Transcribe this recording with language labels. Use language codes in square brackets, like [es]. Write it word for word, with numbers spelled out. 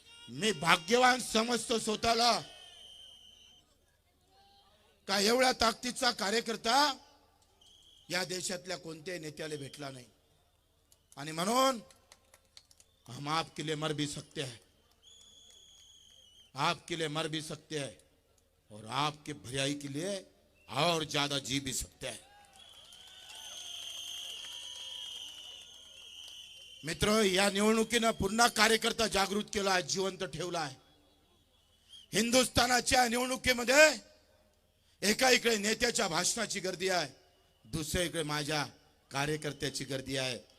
[mr] मी भाग्यवान समजतो स्वतःला का एवढ्या ताकदीचा कार्यकर्ता या देशातल्या कोणत्याही नेत्याला भेटला नाही. आणि म्हणून [hi] हम आपके लिए मर भी सकते हैं, आपके लिए मर भी सकते हैं और आपके भलाई के लिए और ज्यादा जी भी सकते हैं. [mr] मित्रों, या निवडणुकीनं पुन्हा कार्यकर्ता जागृत केला आहे, जिवंत ठेवला आहे. हिंदुस्थानाच्या निवडणुकीमध्ये एका इकडे नेत्याच्या भाषणाची गर्दी आहे, दुसऱ्या इकडे माझ्या कार्यकर्त्याची गर्दी आहे.